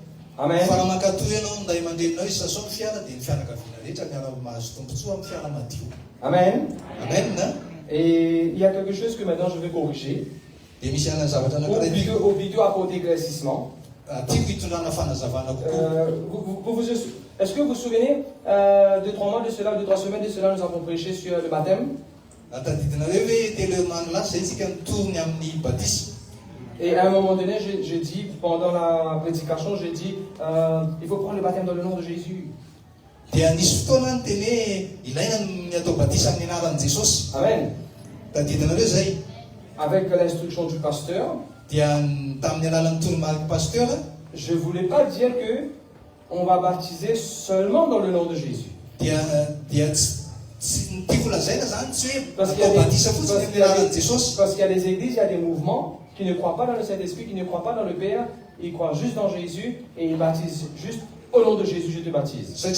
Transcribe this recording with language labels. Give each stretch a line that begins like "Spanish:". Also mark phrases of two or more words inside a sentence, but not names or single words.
Malagasy: Amen. Fa raha mankatoy ianao nday mandrenonao isaso ny fiara dia ny fianakaviana rehetra miara-mahazo tombontsoa amin'ny fiara madio. Amen. Amen na?
French: Et il y a quelque chose que maintenant je vais corriger.
Malagasy: Dia misy ana zavatra anankiray
French: Au vidéo apporter éclaircissement.
Malagasy: tiako hitondrana fanazavana kokoa.
French: Est-ce que vous vous souvenez, 2-3 mois de cela, 2-3 semaines de cela, nous avons prêché sur le baptême.
Malagasy: Tadidinareo hoe telo mano lasa zay tsika nitorony amin'ny batisa.
French: Et à un moment donné, j'ai dit, pendant la prédication, j'ai dit, il faut prendre le baptême dans le nom de Jésus.
Malagasy: Dia nisy fotoana ny teny hoe ilaina ny atao batisa amin'ny anaran'i Jesosy. Amen. Tadidinareo zay.
French: Avec l'instruction du pasteur.
Malagasy: Dia tamin'ny alalan'ny toromarika pasteur.
French: Je ne voulais pas dire que on va baptiser seulement dans le nom de Jésus. Parce qu'il y a des églises, il y a des mouvements qui ne croient pas dans le Saint-Esprit, qui ne croient pas dans le Père, ils croient juste dans Jésus et ils baptisent juste au nom de Jésus, je te baptise.